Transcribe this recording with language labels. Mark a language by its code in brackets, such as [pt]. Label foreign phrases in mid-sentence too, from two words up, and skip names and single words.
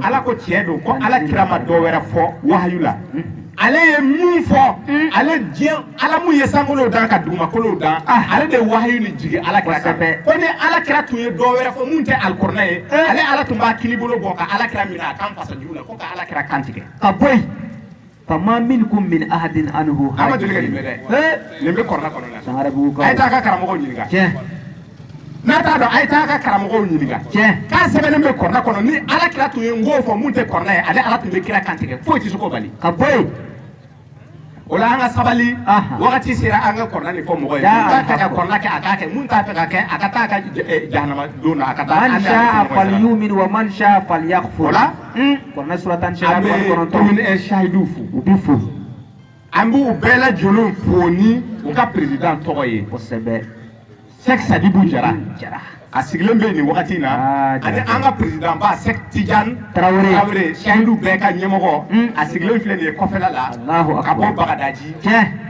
[bm] ala ko tiɲɛ don ko ala kira ma dɔ wɛrɛ fɔ wahayu la ale ye mun fɔ ale diɲɛ ala mun ye sankolow dan ka dugumakolow dan ale de wahayu ni jigi ala kira kan ko ni ala kira tun ye dɔ wɛrɛ fɔ mun tɛ alikɔrɔna ye ale ala tun b'a kini bolo bɔ ka ala kira minɛ a kan fasa jugu la ko ka ala kira kan tigɛ ka bɔ yen [ar] فما منكم من أحد عنه [bm] an ma joli ka nin bɛ dɛ nin bɛ kɔrɔna kɔnɔ sangare bugu la a ye taa ka karamɔgɔw ɲininka tiɲɛ n'a t'a dɔn a ye taa ka karamɔgɔw ɲininka tiɲɛ k'a sɛbɛnnen bɛ kɔrɔna kɔnɔ ni ala kira tun ye n k'o fɔ mun tɛ kɔrɔna ye ale ala tun bɛ kira kan tigɛ foyi tɛ se k'o bali ka bɔ yen o la an ka sabali wagati sera an ka kɔrɔna nin fɔ mɔgɔ ye mun t'a fɛ ka kɔrɔna kɛ a k'a kɛ mun t'a fɛ ka kɛ a ka taa a ka jahanama don na a ka taa [ar] من شاء فليؤمن ومن شاء فليكفر [bm] o la kɔrɔna sura 18 an bɛ commune shahidu fo u bi fo an b'u bɛɛ lajɛlen fo ni u ka président tɔgɔ ye kosɛbɛ Sheikh Sadibou Jara jara a sigilen bɛ nin wagati in na ani an ka président ba Sheikh Tidiane Traoré shahidu bɛɛ ka ɲɛmɔgɔ a sigilen filɛ nin ye kɔfɛla la ka bɔ Bagadaji